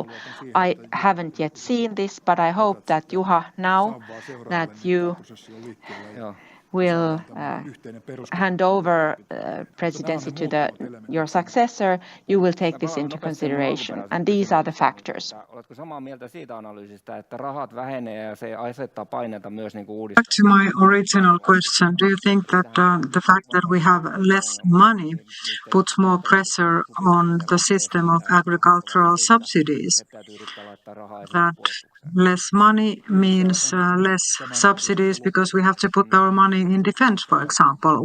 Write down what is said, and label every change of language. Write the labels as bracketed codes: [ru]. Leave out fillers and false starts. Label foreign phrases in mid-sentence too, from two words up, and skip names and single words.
[en] I haven't yet seen this, but I hope that Juha, now that you will hand over presidency to your successor, you will take this into consideration. And these are the factors. [fi] Oletko samaa mieltä siitä analyysistä, että rahat vähenee ja se asettaa paineita myös [en] Back to my original question, do you think that the fact that we have less money puts more pressure on the system of agricultural subsidies? That less money means less subsidies because we have to put our money in defense, for example.